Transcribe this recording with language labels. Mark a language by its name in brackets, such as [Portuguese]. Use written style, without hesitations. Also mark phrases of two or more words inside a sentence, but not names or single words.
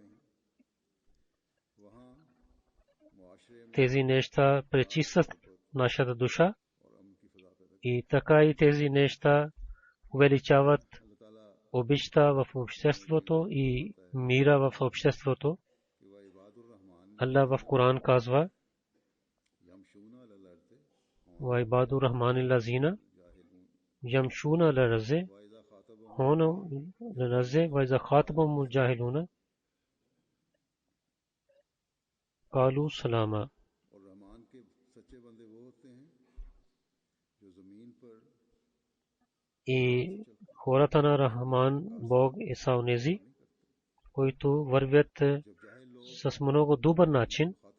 [Bulgarian] Тези неща пречистват нашата душа. И така и тези неща увеличават обичта в обществото и мира в обществото. Allah в Коран казва: [Arabic] وعباد الرحمن الذين يمشون على الأرض هونا الأرض وإذا خاطبهم الجاهلون قالوا سلاما. [Bulgarian] И хората на Рахман Бог е са онези, които вървят с много добър начин.